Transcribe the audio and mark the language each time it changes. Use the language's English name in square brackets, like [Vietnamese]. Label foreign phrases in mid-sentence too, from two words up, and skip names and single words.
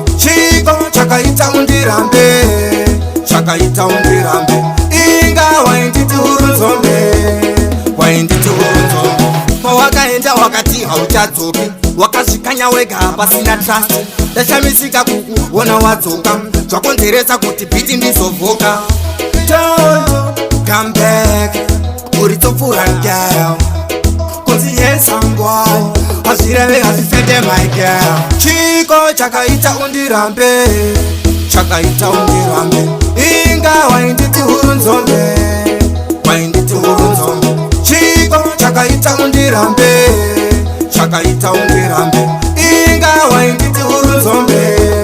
[Shona] Chiko chakaita undirambe, chakaita undirambe. Inga wainditi urunzombe, wainditi urunzombe. Pawakaenda wakati hauchadzoki, wakazvikanya wega pasina trust. Ndashamisika kukuona wadzoka, zvakonzeresa kuti bhiti ndizovhoka. [English] Don't come back. [Shona] Uri topfura, girl. [English] Kunzi yes, I'm gone. [Shona] Hazvireve, hazvifete, [English] my girl. [Shona] Chiko chakaita undirambe. Chakaita undirambe. Inga wainditi huru nzombe. Wainditi huru nzombe. Chiko chakaita undirambe. Chakaita undirambe. Inga wainditi huru nzombe.